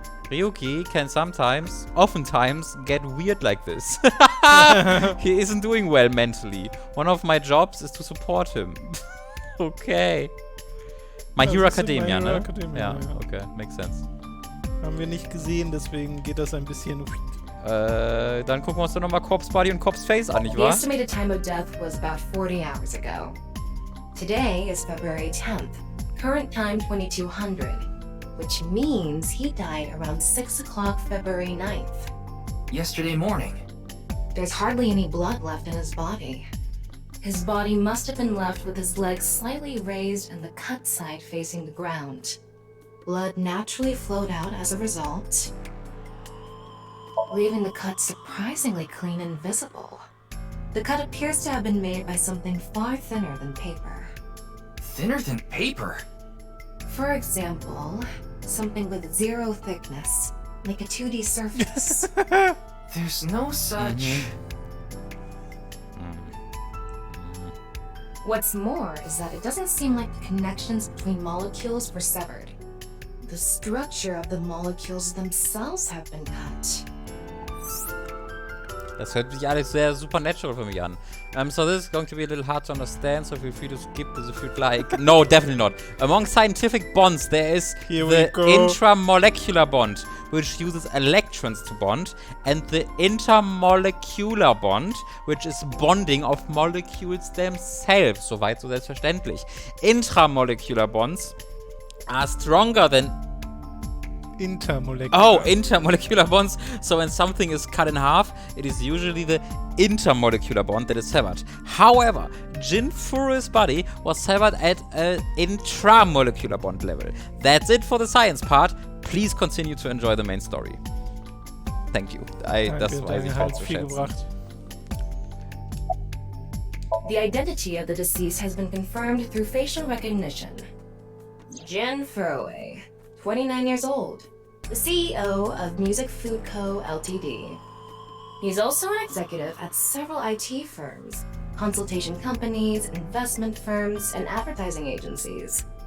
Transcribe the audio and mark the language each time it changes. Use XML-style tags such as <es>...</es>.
<en>Ryuki can sometimes, oftentimes, get weird like this. He isn't doing well mentally. One of my jobs is to support him. Okay. My Hero</en> <de>das ist</de> <en>Academia, My Hero</en> <de>ne?</de> <en>Academia,</en> <de>Ja, ja.</de> <en>okay, makes sense.</en> <de>Haben wir nicht gesehen, deswegen geht das ein bisschen... Dann gucken wir uns doch nochmal Corpse Body und Corpse Face an, nicht</de> <en>The</en> <de>wahr?</de> <en>estimated time of death was about 40 hours ago. Today is February 10th, current time 2200, which means he died around 6 o'clock February 9th. Yesterday morning. There's hardly any blood left in his body. His body must have been left with his legs slightly raised and the cut side facing the ground. Blood naturally flowed out as a result, leaving the cut surprisingly clean and visible. The cut appears to have been made by something far thinner than paper. Thinner than paper? For example, something with 0 thickness, like a 2D surface. There's no such... What's more is that it doesn't seem like the connections between molecules were severed. The structure of the molecules themselves have been cut.</en> <de>Das hört sich alles sehr supernatural für mich an.</de> <en>So this is going to be a little hard to understand, so feel free to skip this if you'd like. No, definitely not. Among scientific bonds, there is the intramolecular bond, which uses electrons to bond, and the intermolecular bond, which is bonding of molecules themselves.</en> <de>Soweit so selbstverständlich.</de> <en>Intramolecular bonds are stronger than Intermolecular. Oh, intermolecular bonds. So when something is cut in half, it is usually the intermolecular bond that is severed. However, Jin Furu's body was severed at an intramolecular bond level. That's it for the science part. Please continue to enjoy the main story. Thank you.</en> <de>Das weiß ich auch zu schätzen.</de> <en>The identity of the deceased has been confirmed through facial recognition. Jin Furue, 29 years old, the CEO of Music Food Co. Ltd. He's also an executive at several IT firms, consultation companies, investment firms, and advertising agencies.</en>